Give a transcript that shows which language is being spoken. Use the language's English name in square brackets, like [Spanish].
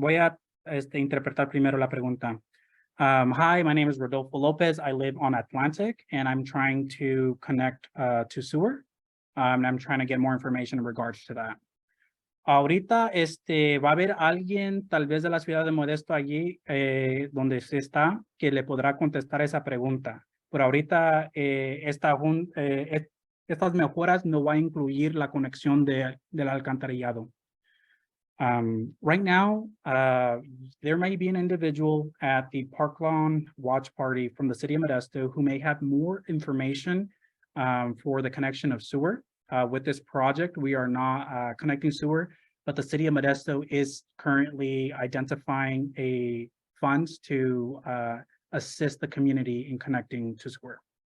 [Spanish] Voy a interpretar primero la pregunta. [English] Hi, my name is Rodolfo Lopez. I live on Atlantic and I'm trying to connect to sewer. And I'm trying to get more information in regards to that. [Spanish] Ahorita va a haber alguien tal vez de la ciudad de Modesto allí donde se está que le podrá contestar esa pregunta. Pero ahorita estas mejoras no va a incluir la conexión del alcantarillado. [English] Right now, there may be an individual at the Parklawn watch party from the city of Modesto who may have more information for the connection of sewer. With this project, we are not connecting sewer, but the city of Modesto is currently identifying funds to assist the community in connecting to sewer.